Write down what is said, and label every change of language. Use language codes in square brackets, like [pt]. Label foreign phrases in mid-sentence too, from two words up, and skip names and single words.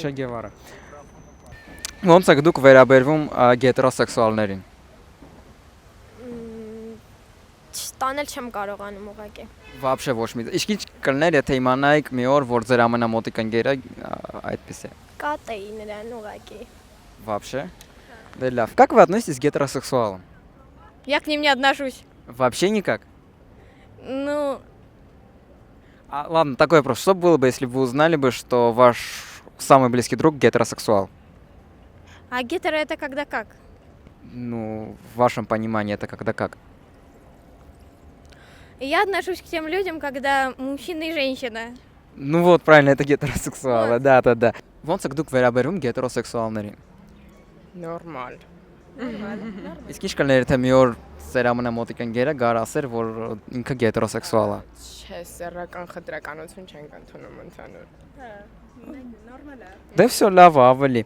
[hy] Չէ Գևարը։ Ոնց եք դուք վերաբերվում գետրոսեքսուալներին։ Տանել չեմ կարողանում ուղղակի։ Вообще ոչ մի։ Իսկ ինչ կլներ, եթե իմանայիք մի օր, որ ձեր ամենամոտիկ ընկերը այդպես է։ Կատեի նրան ուղղակի։ [ru] Вообще։ [hy] Դե լավ։ [ru] Как вы относитесь к гетеросексуалам? Я к ним не отношусь. Вообще никак. Ну, Ладно, такой вопрос. Что было бы, если бы вы узнали бы, что ваш самый близкий друг гетеросексуал? а гетеро это когда как? Ну, в вашем понимании это когда как? Я отношусь к тем людям, когда мужчина и женщина. Ну вот, правильно, это гетеросексуалы, да. [hy] Ոնց եք դուք վերաբերվում գետրոսեքսուալներին։ Նորմալ։ Իսկ ինչ կլներ, եթե մի օր ձեր ամենամոտիկ ընկերը գար ասեր, որ ինքը գետրոսեքսուալ է։ Չէ, սեռական խտրականություն չենք ընդունում ընդհանուր։ Դե всё լավ է, ավելի։